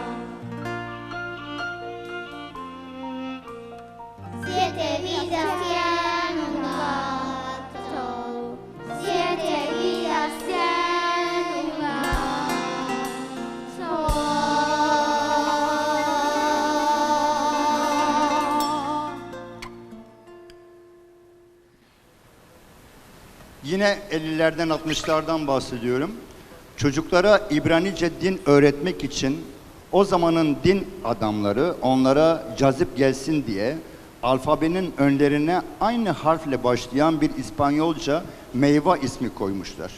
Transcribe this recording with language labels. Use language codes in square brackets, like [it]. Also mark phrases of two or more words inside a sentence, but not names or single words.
[es] Siete vidas tiene un gato, siete vidas tiene un gato. [tr] Yine 50'lerden 60'lardan bahsediyorum. Çocuklara İbranice din öğretmek için o zamanın din adamları onlara cazip gelsin diye alfabenin önlerine aynı harfle başlayan bir İspanyolca meyve ismi koymuşlar.